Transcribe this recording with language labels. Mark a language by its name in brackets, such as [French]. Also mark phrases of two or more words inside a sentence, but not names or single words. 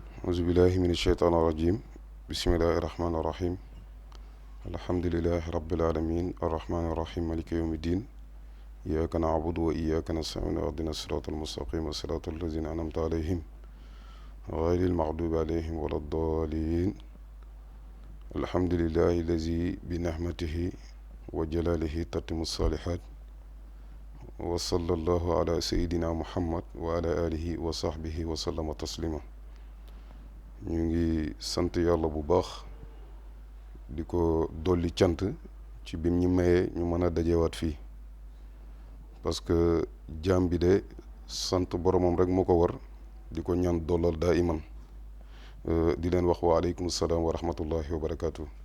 [Arabic] أعوذ بالله من الشيطان الرجيم بسم الله الرحمن الرحيم الحمد لله رب العالمين الرحمن الرحيم مالك يوم الدين إياك نعبد وإياك نستعين اهدنا الصراط المستقيم صراط الذين أنعمت عليهم غير المغضوب عليهم ولا الضالين الحمد لله الذي بنعمته وجلاله تتم الصالحات وصلى الله على سيدنا محمد وعلى آله وصحبه وسلم تسليما. [Wolof] ñu ngi sant yàlla bu baax di ko dolli cant ci bim ñu mayee ñu mën a dajewaat fii [French] parce que [Wolof] jaam bi de sant boromam rek moo ko war di ko ñaan dollal daa iman di leen wax [Arabic] وعليكم السلام ورحمة الله وبركاته.